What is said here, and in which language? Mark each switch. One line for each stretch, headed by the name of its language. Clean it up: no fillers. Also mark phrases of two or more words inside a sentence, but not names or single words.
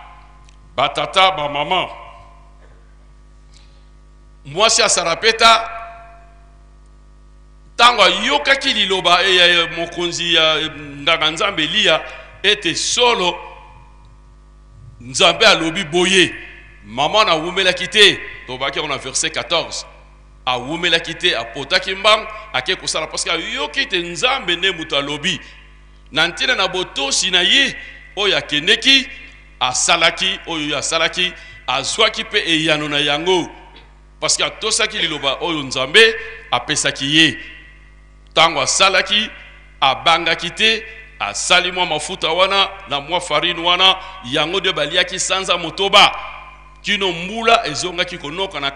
Lingala: Batata ba mama, mwasi ya Sarapeta tango yokaki liloba mokonzi ya nganga Nzambe Eliya ete solo Nzambe alobi boye, mama na wumelaki te. Tobaki
French: on a verset
Lingala: 14, a wumelaki te apotaki mbang ake kosala
French: parce que
Lingala: yoki te Nzambe ne mutu alobi na ntina na botosi na ye oyo akendeki asalaki oyo asalaki azwaki pe eyano na yango
French: parce que
Lingala: atosaki liloba oyo Nzambe apesaki ye tango asalaki abangaki te asali mwa mafuta wana na mwa farine wana yango de baliaki sanza motoba kino mbula ezongaki konoka na